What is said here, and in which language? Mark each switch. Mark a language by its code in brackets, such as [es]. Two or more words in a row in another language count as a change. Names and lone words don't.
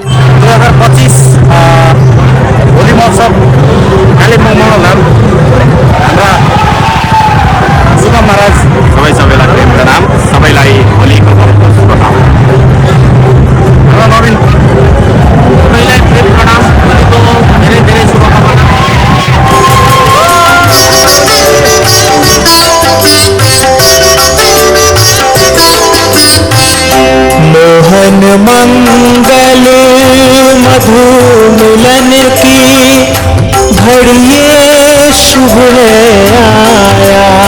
[ne] 2025 होली महोत्सव कालेबुङ मङ्गलधाम हाम्रा सुगम महाराज सबैलाई प्रेम प्रणाम सबैलाई होलीको शुभकामना नवीन सबैलाई प्रेम प्रणाम होलीको धेरै धेरै शुभकामना [hi] मोहन मंगल मधु मिलन की घड़िए शुभ आया